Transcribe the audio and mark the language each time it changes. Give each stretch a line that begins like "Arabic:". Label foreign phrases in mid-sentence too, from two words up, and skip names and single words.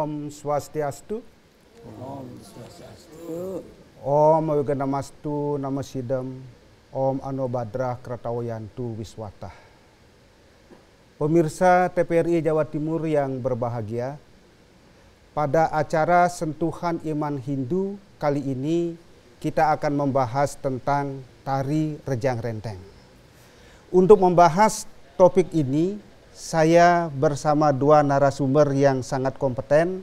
Indonesian: Swastiastu.
Balinese: Om Swastiastu.
Sanskrit: Om Wiganamastu Namasidam. Om Anobadra Kratawayantu Wiswata.
Indonesian: Pemirsa TPRI Jawa Timur yang berbahagia, pada acara Sentuhan Iman Hindu kali ini kita akan membahas tentang tari Rejang Renteng. Untuk membahas topik ini, saya bersama dua narasumber yang sangat kompeten.